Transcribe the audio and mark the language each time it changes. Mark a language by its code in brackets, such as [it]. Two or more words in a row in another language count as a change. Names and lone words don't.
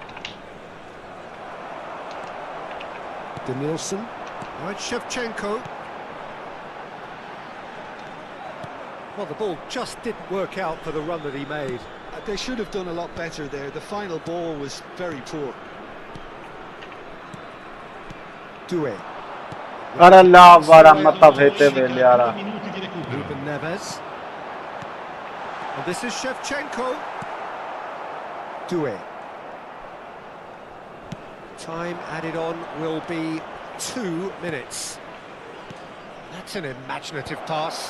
[en] Danielson, right, Shevchenko. Well, the ball just didn't work out for the run that he made. They should have done a lot better there. The final ball was very poor. Doué. [hy] Արա լավ արա մտավ հետևելի արա։ [en] Ruben Neves. And this is Shevchenko. Doué. Time added on will be 2 minutes. That's an imaginative pass.